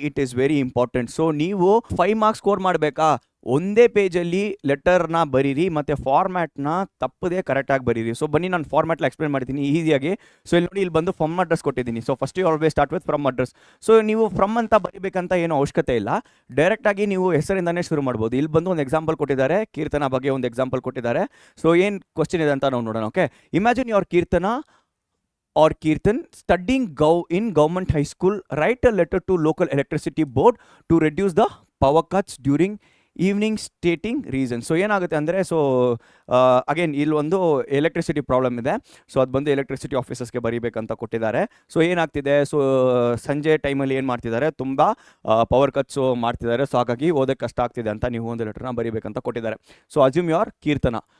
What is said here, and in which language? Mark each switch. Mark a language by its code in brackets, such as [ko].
[en] It is very important. [kn] So ನೀವು 5 marks score ಮಾಡಬೇಕಾ, ಒಂದೇ ಪೇಜಲ್ಲಿ ಲೆಟರ್ನ ಬರೀರಿ ಮತ್ತು ಫಾರ್ಮ್ಯಾಟ್ನ ತಪ್ಪದೇ ಕರೆಕ್ಟಾಗಿ ಬರೀರಿ. ಸೊ ಬನ್ನಿ, ನಾನು ಫಾರ್ಮ್ಯಾಟ್ನ ಎಕ್ಸ್ಪ್ಲೇನ್ ಮಾಡ್ತೀನಿ ಈಸಿಯಾಗಿ. ಸೊ ಇಲ್ಲಿ ನೋಡಿ, ಇಲ್ಲಿ ಬಂದು ಫ್ರಮ್ ಅಡ್ರೆಸ್ ಕೊಟ್ಟಿದ್ದೀನಿ. [en] So first you always start with from address. [kn] So ನೀವು ಫ್ರಮ್ ಅಂತ ಬರೀಬೇಕಂತ ಏನೋ ಅವಶ್ಯಕತೆ ಇಲ್ಲ, ಡೈರೆಕ್ಟಾಗಿ ನೀವು ಹೆಸರಿಂದನೇ ಶುರು ಮಾಡ್ಬೋದು. ಇಲ್ಲಿ ಬಂದು ಒಂದು ಎಕ್ಸಾಂಪಲ್ ಕೊಟ್ಟಿದ್ದಾರೆ, ಕೀರ್ತನ ಬಗ್ಗೆ ಒಂದು ಎಕ್ಸಾಂಪಲ್ ಕೊಟ್ಟಿದ್ದಾರೆ. ಸೊ ಏನು ಕ್ವಶನ್ ಇದೆ ಅಂತ ನಾವು ನೋಡೋಣ. [en] Okay, imagine your Kirtan studying in government high school, write a letter to local electricity board to reduce the power cuts during evening stating reason. [kn] So ಏನಾಗುತ್ತೆ ಅಂದರೆ, ಸೊ ಅಗೇನ್ ಇಲ್ಲಿ ಒಂದು ಎಲೆಕ್ಟ್ರಿಸಿಟಿ ಪ್ರಾಬ್ಲಮ್ ಇದೆ. So ಅದು ಬಂದು electricity ಆಫೀಸರ್ಸ್ಗೆ ಬರೀಬೇಕಂತ ಕೊಟ್ಟಿದ್ದಾರೆ. So ಏನಾಗ್ತಿದೆ, so ಸಂಜೆ ಟೈಮಲ್ಲಿ ಏನು ಮಾಡ್ತಿದ್ದಾರೆ, ತುಂಬ ಪವರ್ ಕಟ್ಸು ಮಾಡ್ತಿದ್ದಾರೆ. ಸೊ ಹಾಗಾಗಿ ಓದೋಕ್ಕೆ ಕಷ್ಟ ಆಗ್ತಿದೆ ಅಂತ ನೀವು ಒಂದು ಲೆಟರ್ನ ಬರೀಬೇಕಂತ ಕೊಟ್ಟಿದ್ದಾರೆ. So [en] Assume your Kirtana.